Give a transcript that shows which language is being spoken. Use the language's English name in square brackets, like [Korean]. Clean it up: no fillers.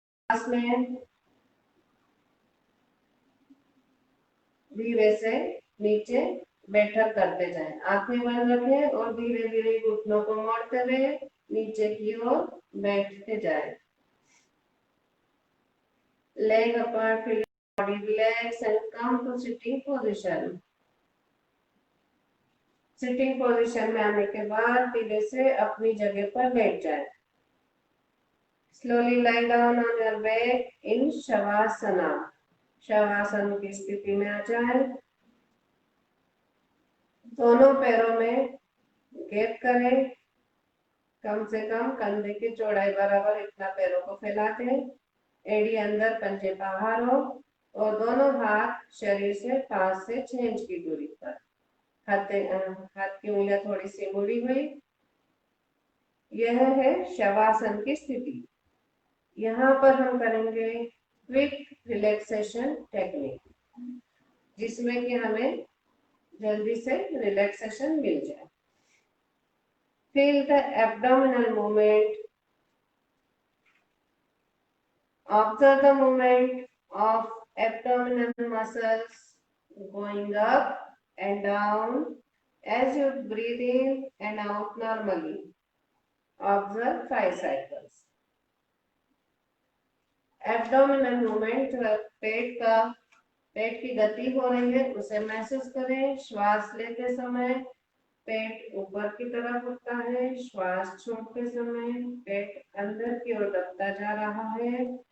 [Hindi] श्वास में धीरे से नीचे बैठक करते जाएं। आंखें बंद रखें और धीरे धीरे घुटनों को मोड़ते हुए नीचे की ओर बैठते जाएं। [English] Leg apart, feel body relax and come to sitting position. [Hindi] Sitting position में आने के बाद धीरे से अपनी जगह पर बैठ जाए। [English] Slowly lie down on your back in Shavasana. [Hindi] Shavasana की स्थिति में आ जाए। दोनों पैरों में गैप करें, कम से कम कंधे की चौड़ाई बराबर इतना पैरों को फैला दें। एड़ी अंदर, पंजे बाहर हो और दोनों हाथ शरीर से 5 से 6 इंच की दूरी पर। हाथ की उंगलियां थोड़ी सी मुड़ी हुई। यह है शवासन की स्थिति। यहाँ पर हम करेंगे क्विक रिलैक्सेशन टेक्निक, जिसमें कि हमें जल्दी से रिलैक्सेशन मिल जाए। [English] Feel the abdominal movement. Observe the movement of abdominal muscles going up and down as you breathe in and out normally. Observe 5 cycles. [Hindi] Abdominal movement, पेट की गति हो रही है उसे महसूस करें। श्वास लेते समय पेट ऊपर की तरफ उठता है, श्वास छोड़ते समय पेट अंदर की ओर दबता जा रहा है।